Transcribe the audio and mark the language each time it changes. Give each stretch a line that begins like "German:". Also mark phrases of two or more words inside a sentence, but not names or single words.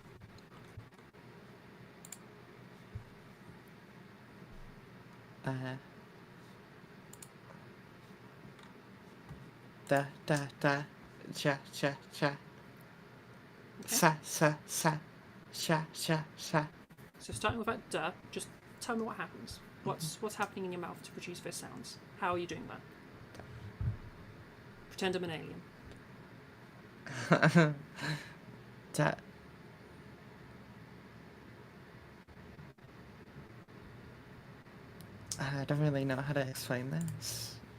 English: Da da da, ja ja ja. Okay? Sa sa sa, sha sha sha. So starting with that duh, just tell me what happens. What's happening in your mouth to produce those sounds? How are you doing that? Pretend I'm an alien. Da. I don't really know how to explain this.